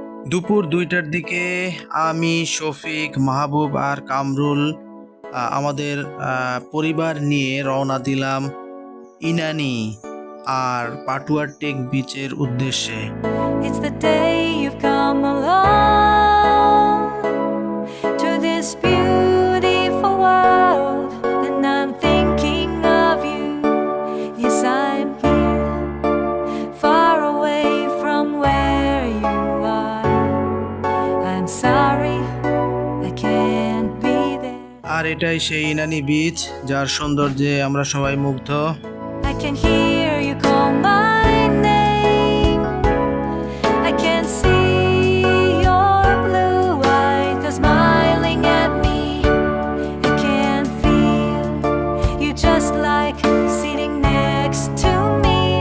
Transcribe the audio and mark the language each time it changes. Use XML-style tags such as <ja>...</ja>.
<bn>দুপুর 2টার দিকে আমি, শফিক, মাহবুব আর কামরুল আমাদের পরিবার নিয়ে রওনা দিলাম ইনানি আর পাটুয়ার টেক বিচের উদ্দেশ্যে।</bn> <en>It's the day you've come along to this beautiful world, and I'm thinking of you. Yes, I'm here, far away from where you are. I'm sorry, I can't be there.</en> <bn>আর এটাই সেই Inani beach যার সৌন্দর্যে আমরা সবাই মুগ্ধ।</bn> <en>I can hear you call my name. I can see your blue eyes smiling at me. I can feel you just like sitting next to me.</en>